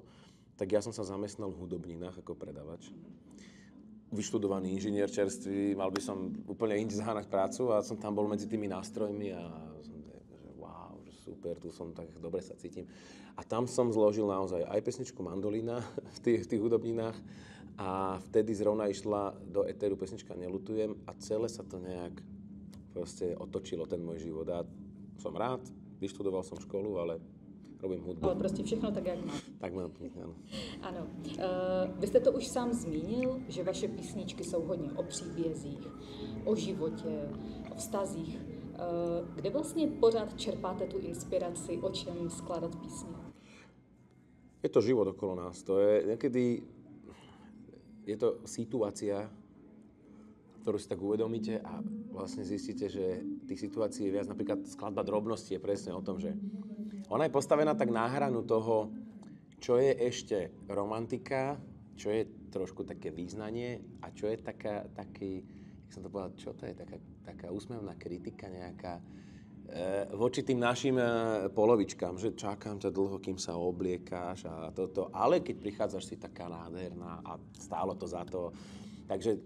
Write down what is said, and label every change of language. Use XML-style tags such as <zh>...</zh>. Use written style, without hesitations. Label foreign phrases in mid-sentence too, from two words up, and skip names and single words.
<sk>Tak ja som sa zamestnal v hudobninách ako predavač. Vyštudovaný inžinier čerstvý, mal by som úplne inde zaháňať prácu a som tam bol medzi tými nástrojmi a som že wow, že super, tu som tak dobre sa cítim. A tam som zložil naozaj aj pesničku Mandolína v tých hudobninách a vtedy zrovna išla do etéru pesnička Neľutujem a celé sa to nejak proste otočilo ten môj život. A som rád, vyštudoval som školu, ale robím hudbu.</sk> <cs>Ale prostě všechno tak, jak má.</cs> <sk>Tak mám, áno.</sk> <cs>Ano. Vy jste to už sám zmínil, že vaše písničky jsou hodně o příbězích, o životě, o vztazích. Kde vlastně pořád čerpáte tu inspiraci, o čem skládat písně?</cs> <sk>Je to život okolo nás. To je niekedy to situácia, ktorú si tak uvedomíte a vlastne zistíte, že tých situácií je viac. Napríklad skladba Drobnosti je presne o tom, že ona je postavená tak na hranu toho, čo je ešte romantika, čo je trošku také význanie a čo je taký, jak som to povedal, čo to je, taká úsmevná kritika nejaká voči tým našim polovičkám, že čakám ťa dlho, kým sa obliekáš a toto, ale keď prichádzaš, si taká nádherná a stálo to za to.</sk>